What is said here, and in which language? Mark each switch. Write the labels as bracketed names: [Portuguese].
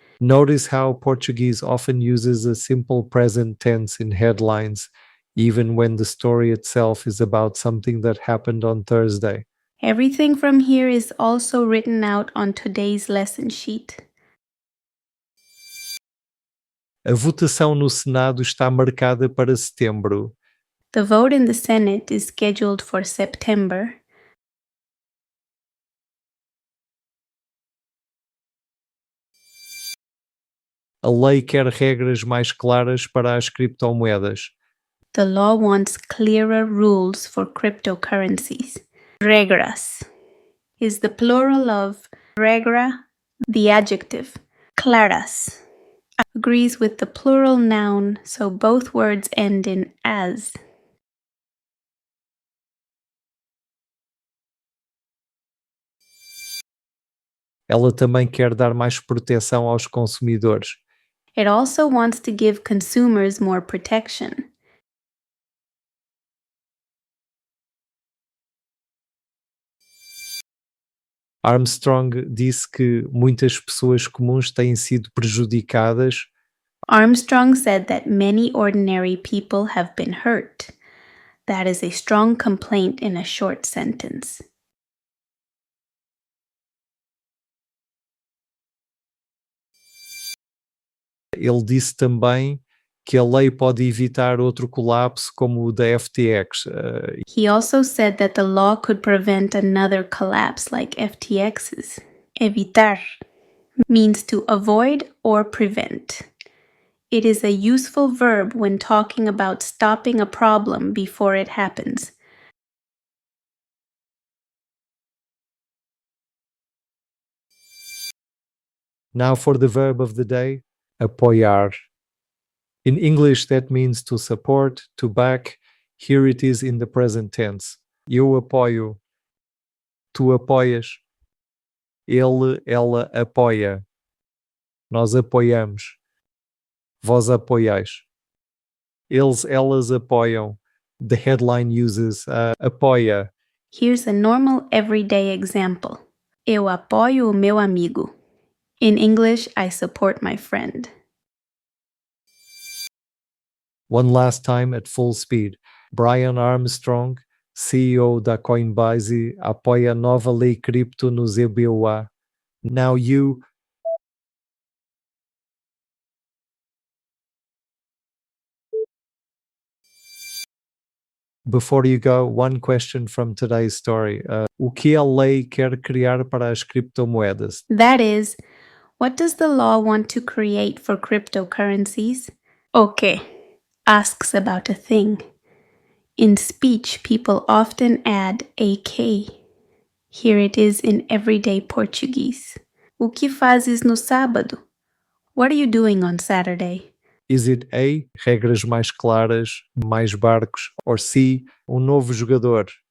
[English] Notice how Portuguese often uses a simple present tense in headlines, even when the story itself is about something that happened on Thursday. Everything from here is also written out on today's lesson sheet. [Portuguese] A votação no Senado está marcada para setembro. [English] The vote in the Senate is scheduled for September. [Portuguese] A lei quer regras mais claras para as criptomoedas. [English] The law wants clearer rules for cryptocurrencies. Regras is the plural of regra, the adjective. Claras agrees with the plural noun, so both words end in as. [Portuguese] Ela também quer dar mais proteção aos consumidores. [English] It also wants to give consumers more protection. [Portuguese] Armstrong disse que muitas pessoas comuns têm sido prejudicadas. [English] Armstrong said that many ordinary people have been hurt. That is a strong complaint in a short sentence. [Portuguese] Ele disse também que a lei pode evitar outro colapso como o da FTX. [English] He also said that the law could prevent another collapse like FTX's. Evitar means to avoid or prevent. It is a useful verb when talking about stopping a problem before it happens. Now for the verb of the day, apoiar. In English, that means to support, to back. Here it is in the present tense. [Portuguese] Eu apoio. Tu apoias. Ele, ela apoia. Nós apoiamos. Vós apoiais. Elas apoiam. [English] The headline uses apoia. Here's a normal everyday example. [Portuguese] Eu apoio o meu amigo. [English] In English, I support my friend. One last time at full speed. [Portuguese] Brian Armstrong, CEO da Coinbase, apoia a nova lei cripto no ZBOA. [English] Now you... Before you go, one question from today's story. [Portuguese] O que a lei quer criar para as criptomoedas? [English] That is, what does the law want to create for cryptocurrencies? Okay, asks about a thing. In speech, people often add AK. Here it is in everyday Portuguese. [Portuguese] O que fazes no sábado? [English] What are you doing on Saturday? Is it A, [Portuguese] regras mais claras, mais barcos, [English] or C, [Portuguese] novo jogador?